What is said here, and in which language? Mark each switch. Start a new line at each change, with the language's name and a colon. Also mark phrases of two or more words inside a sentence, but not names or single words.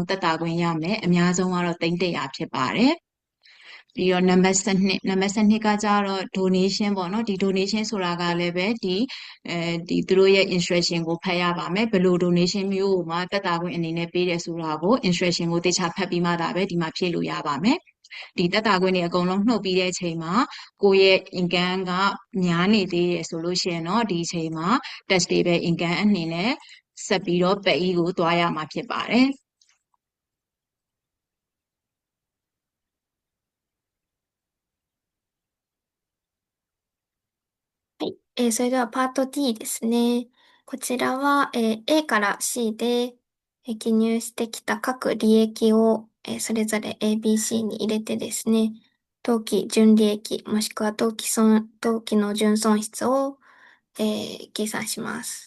Burmese: သက်သာခွင့်ရမယ်အများဆုံးကတော့300ဖြစ်ပါတယ်ပြီးတော့နံပါတ်12ကကြတော့ donation ပေါ့နော်ဒီ donation ဆိုတာကလည်းပဲဒီသူတို့ရဲ့ instruction ကိုဖတ်ရပါမယ်ဘယ်လို donation မျိုးကိုမှသက်သာခွင့်အနေနဲ့ပေးတယ်ဆိုတာကို instruction ကိုသေချာဖတ်ပြီးမှဒါပဲဒီမှာဖြည့်လို့ရပါမယ်ဒီသက်သာခွင့်တွေအကုန်လုံးနှုတ်ပြီးတဲ့အချိန်မှာကိုယ့်ရဲ့ income ကများနေသေးတယ်ဆိုလို့ရှိရင်တော့ဒီအချိန်မှာ
English: taxable income
Burmese: အနေနဲ့ဆက်ပြီးတော့ပတ်ýကိုသွားရမှာဖြစ်ပါတယ်
Japanese: はい。それではパート D ですね。こちらは、A から C で、記入してきた各利益を、それぞれ ABC に入れてですね、当期純利益もしくは当期の純損失を、計算します。